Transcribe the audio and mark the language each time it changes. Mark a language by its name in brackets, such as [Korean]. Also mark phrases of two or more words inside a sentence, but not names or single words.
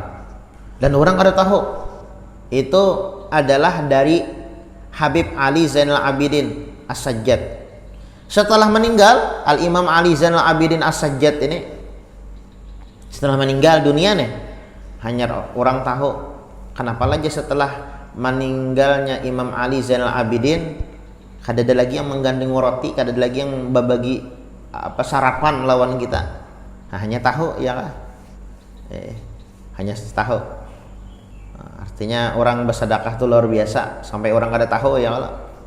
[Indonesian] Dan orang kada tahu itu adalah dari Habib Ali Zainal Abidin As-Sajjad. Setelah meninggal Al Imam Ali Zainal Abidin As-Sajjad ini, setelah meninggal dunia nih, hanya orang tahu. Kenapa lagi setelah meninggalnya Imam Ali Zainal Abidin kada ada lagi yang menggandeng roti, kada ada lagi yang berbagi sarapan lawan kita. Nah, hanya tahu ya kan, hanya tahu. Nah, artinya orang bersedekah itu luar biasa sampai orang kada tahu ya Allah.